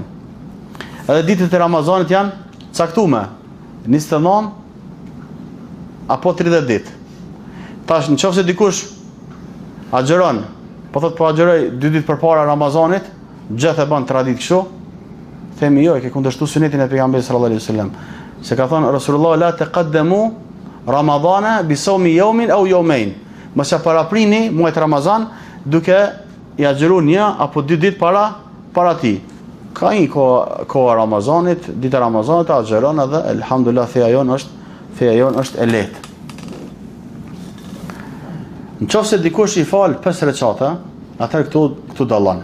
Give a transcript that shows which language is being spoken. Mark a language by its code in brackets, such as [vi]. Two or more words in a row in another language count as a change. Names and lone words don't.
[sq] Edhe ditët e Ramazanit janë caktuar 29 apo 30 ditë. Tash nëse dikush agjeron, po thot po agjeroj 2 ditë përpara Ramazanit, gjithë e bën traditë kështu, themi jo, e ke kundërshtuar sunetin e pejgamberit [ar] صلى الله عليه وسلم. [sq] Se ka thënë [ar] رسول الله لا تقدموا رمضان بصوم يوم أو يومين. [sq] Mos ja paraprini muajt Ramazan duke i agjeruar 1 apo 2 ditë para tij. Ka një kohë Ramazanit, dita Ramazanit agjeron edhe elhamdulillah feja jon është e lehtë. Nëse dikush i fal 5 recate, atëherë këtu dallon.